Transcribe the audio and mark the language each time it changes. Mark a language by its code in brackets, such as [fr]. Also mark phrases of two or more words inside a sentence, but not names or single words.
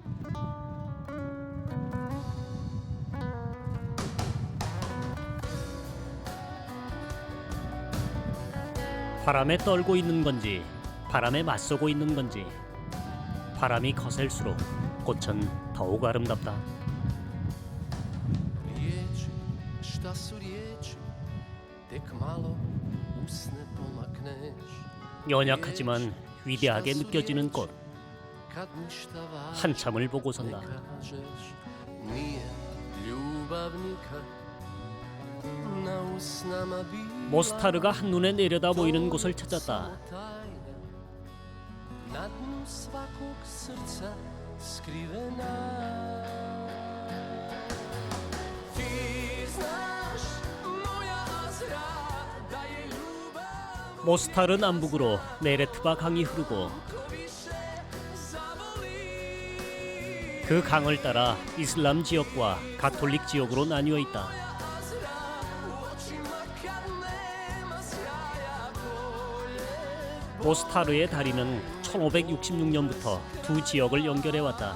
[ko] 바람에 떨고 있는 건지 바람에 맞서고 있는 건지 바람이 거셀수록 꽃은 더욱 아름답다. [bs] Riječi, šta su riječi, tek malo usne pomakneš. [ko] 연약하지만 위대하게 느껴지는 꽃. [bs] Kad ništa važno [ko] 한참을 보고 선다. [bs] kažeš, nije ljubavnika na usnama bila. [ko] 모스타르가 한눈에 내려다 보이는 곳을 찾았다. [bs] tajna, na dnu svakog srca skrivena. Ti znaš, moja Azra, da je ljubav [ko] 모스타르 남북으로 네레트바 강이 흐르고 그 강을 따라 이슬람 지역과 가톨릭 지역으로 나뉘어 있다. 모스타르의 다리는 1566년부터 두 지역을 연결해 왔다.